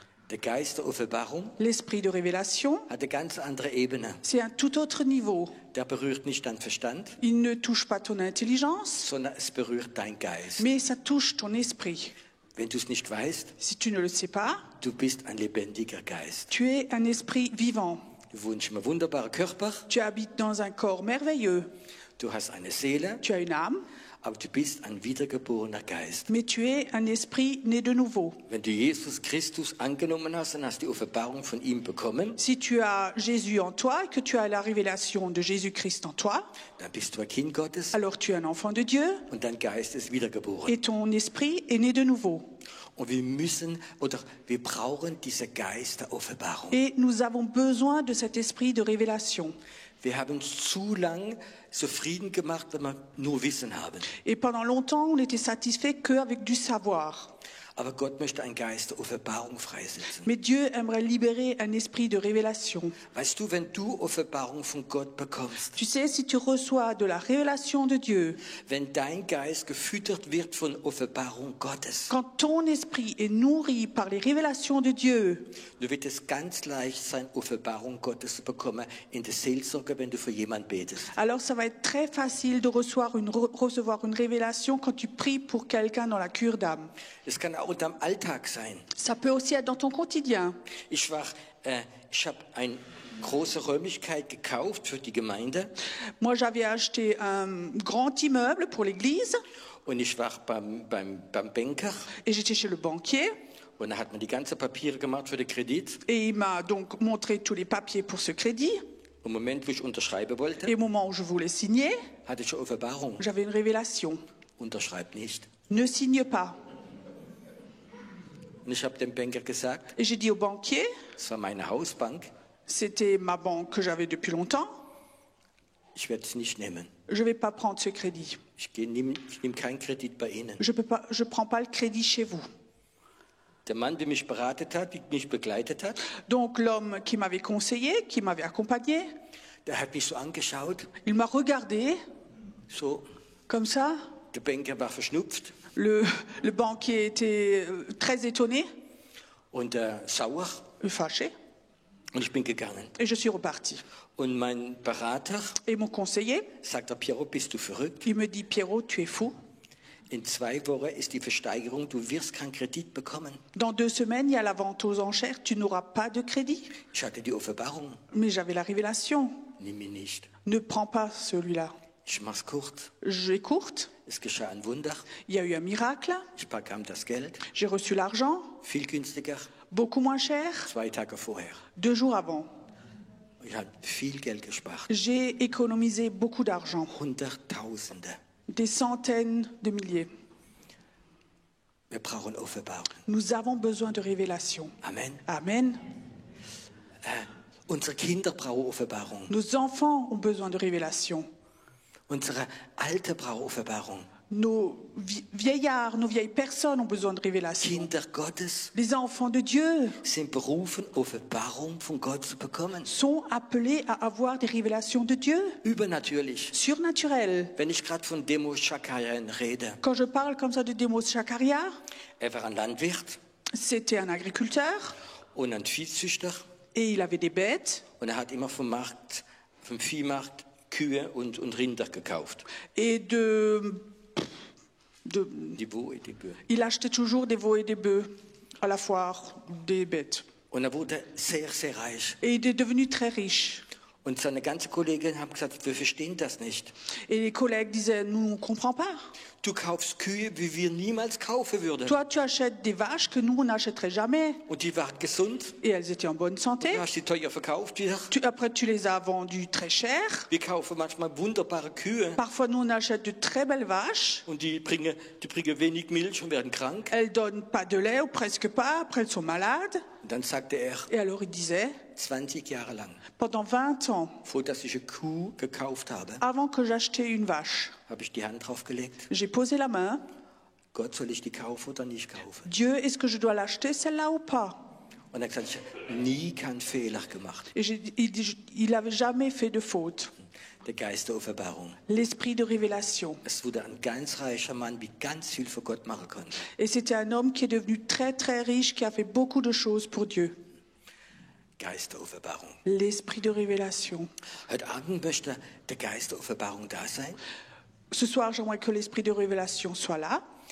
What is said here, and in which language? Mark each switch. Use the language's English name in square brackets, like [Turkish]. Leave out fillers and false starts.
[German] Der Geist der Offenbarung [French] L'esprit de révélation, [German] hat eine ganz andere Ebene. [French] c'est un tout autre niveau. [German] Der berührt nicht deinen Verstand, [French] Il ne touche pas ton intelligence, [German] sondern es berührt dein Geist. [French] mais ça touche ton esprit. [German] Wenn du es nicht weißt, [French] Si tu ne le sais pas, [German] du bist ein lebendiger Geist. [French] tu es un esprit vivant. [German] Du wohnst im wunderbaren Körper, [French] Tu habites dans un corps merveilleux. [German] du hast eine Seele, [French] Tu as une âme, [German] aber du bist ein wiedergeborener Geist. [French] mais tu es un esprit né de nouveau. [German] Wenn du Jesus Christus angenommen hast, dann hast du die Offenbarung von ihm bekommen, [French] Si tu as Jésus en toi et que tu as la révélation de Jésus-Christ en toi, [German] dann bist du ein Kind Gottes [French] alors tu es un enfant de Dieu [German] und dein Geist ist wiedergeboren. [French] et ton esprit est né de nouveau. [German] Und wir brauchen diesen Geist der Offenbarung. [French] Et nous avons besoin de cet esprit de révélation. [German] Wir haben zu lang zufrieden gemacht, wenn wir nur Wissen haben. [French] Et pendant longtemps, on n'était satisfait qu'avec du savoir. [German] Aber Gott möchte einen Geist der Offenbarung freisetzen. [French] Mais Dieu aimerait libérer un esprit de révélation. [German] Weißt du, wenn du Offenbarung von Gott bekommst, [French] Tu sais, si tu reçois de la révélation de Dieu, [German] wenn dein Geist gefüttert wird von Offenbarung Gottes, [French] quand ton esprit est nourri par les révélations de Dieu, [German] dann wird es ganz leicht sein, Offenbarung Gottes zu bekommen in der Seelsorge, wenn du für jemanden betest. [French] alors ça va être très facile de recevoir une révélation quand tu pries pour quelqu'un dans la cure d'âme. [German] Es kann auch unterm Alltag sein. [French] Ça peut aussi être dans ton quotidien. [German] Ich habe eine große Räumlichkeit gekauft für die Gemeinde [French] Moi, j'avais acheté un grand immeuble pour l'église [German] und ich war beim Banker [French] et j'étais chez le banquier [German] und da hat man die ganzen Papiere gemacht für den Kredit. [French] et il m'a donc montré tous les papiers pour ce crédit. [German] Im Moment, wo ich unterschreiben wollte, [French] Et au moment où je voulais signer, [German] hatte ich eine Offenbarung. [French] j'avais une révélation. [German] Unterschreib nicht. [French] Ne signe pas. [German] Und ich habe dem Banker gesagt, [French] Et j'ai dit au banquier, [German] es war meine Hausbank, [French] c'était ma banque que j'avais depuis longtemps, [German] ich werde es nicht nehmen. [French] je ne vais pas prendre ce crédit. [German] Ich nehme keinen Kredit bei Ihnen. [French] Je ne prends pas le crédit chez vous. [German] Der Mann, der mich beratet hat, der mich begleitet hat, [French] Donc l'homme qui m'avait conseillé, qui m'avait accompagné, [German] der hat mich so angeschaut, [French] il m'a regardé [German] so, [French] comme ça. [German] der Banker war verschnupft [French] Le banquier était très étonné, [German] und sauer [French] fâché, [German] und ich bin gegangen. [French] et je suis reparti. [German] Und mein Berater [French] Et mon conseiller, [German] sagt, Piero, bist du verrückt? [French] il me dit, Pierrot, tu es fou. [German] In 2 Wochen ist die Versteigerung, du wirst keinen Kredit bekommen. [French] Dans 2 semaines, il y a la vente aux enchères, tu n'auras pas de crédit. [German] Ich hatte die Offenbarung, [French] Mais j'avais la révélation. [German] nimm ihn nicht. [French] Ne prends pas celui-là. [German] Ich mach's kurz. [French] J'ai courte, [German] Es geschah ein Wunder. [French] il y a eu un miracle, [German] Ich bekam das Geld, [French] j'ai reçu l'argent, [German] viel günstiger, [French] beaucoup moins cher, [German] 2 Tage vorher. [French] 2 jours avant. [German] Ich habe viel Geld gespart. [French] J'ai économisé beaucoup d'argent, [German] Hunderttausende. [French] des centaines de milliers. [German] Wir brauchen Offenbarung. [French] Nous avons besoin de révélation. [German] Amen. [French] Amen. [German] Unsere Kinder brauchen Offenbarung. [French] Nos enfants ont besoin de révélation. [German] Unsere Alte brauchen Offenbarung. [French] Nos vieillards, nos vieilles personnes ont besoin de révélation. [German] Kinder Gottes [French] Les enfants de Dieu [German] sind berufen, Offenbarung von Gott zu bekommen. [French] sont appelés à avoir des révélations de Dieu, [German] Übernatürlich. [French] surnaturelles. [German] Wenn ich gerade von Demo Schakarian rede, [French] Quand je parle comme ça de Demos Zachariah, [German] er war ein Landwirt [French] c'était un agriculteur [German] und ein Viehzüchter [French] et il avait des bêtes [German] und er hat immer vom Viehmarkt Kühe und Rinder gekauft. [French] et Die Veaux et die Böe. il achetait toujours des veaux et des bœufs à la foire, des bêtes. [German] Und er wurde sehr, sehr reich. [French] Et il est devenu très riche. [German] Und seine ganze Kollegin haben gesagt, wir verstehen das nicht. [French] Et les collègues disaient, nous, on ne comprend pas. [German] Du kaufst Kühe, wie wir niemals kaufen würden. [French] Toi, tu achètes des vaches que nous, on n'achèterait jamais. [German] Und die waren gesund. [French] Et elles étaient en bonne santé. [German] Du hast die teuer verkauft wieder. [French] Après, tu les as vendues très cher. [German] Wir kaufen manchmal wunderbare Kühe. [French] Parfois, nous, on achète de très belles vaches. [German] Und die bringen wenig Milch und werden krank. [French] Elles donnent pas de lait ou presque pas. Après, elles sont malades. [German] Und dann sagte er, [French] Et alors, il disait, [German] 20 Jahre lang, [French] pendant 20 ans, [German] vor dass ich eine Kuh gekauft habe, [French] avant que j'achetais une vache, [German] habe ich die Hand drauf gelegt. [French] j'ai posé la main. [German] Gott, soll ich die kaufen oder nicht kaufen? [French] Dieu, est-ce que je dois l'acheter, celle-là ou pas? [German] Und er hat gesagt, ich habe nie keinen Fehler gemacht. [French] Et il n'avait jamais fait de faute. [German] Der Geist der Offenbarung. [French] l'esprit de révélation. [German] Es wurde ein ganz reicher Mann, wie ganz viel für Gott machen konnte. [French] Et c'était un homme qui est devenu très très riche, qui a fait beaucoup de choses pour Dieu. [German] Geist der Offenbarung. [French] L'esprit de révélation. [German] Heute Abend möchte der Geist der Offenbarung da sein. [French] Ce soir, j'aimerais que l'esprit de révélation soit là.